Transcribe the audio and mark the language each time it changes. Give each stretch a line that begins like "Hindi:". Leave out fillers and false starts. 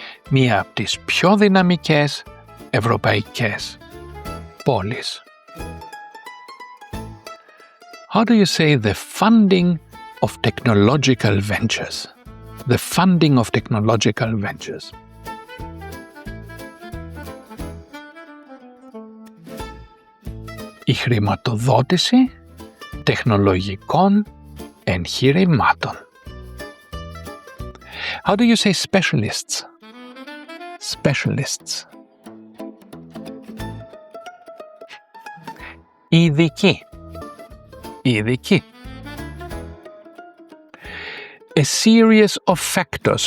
Greek: Μία από τις πιο δυναμικές ευρωπαϊκές πόλεις.
English: How do you say the funding of technological ventures? The funding of technological ventures.
Greek: Η χρηματοδότηση τεχνολογικών εγχειρημάτων.
English: How do you say specialists? Specialists.
Greek: Ειδικοί. Ειδικοί.
English: A series of factors.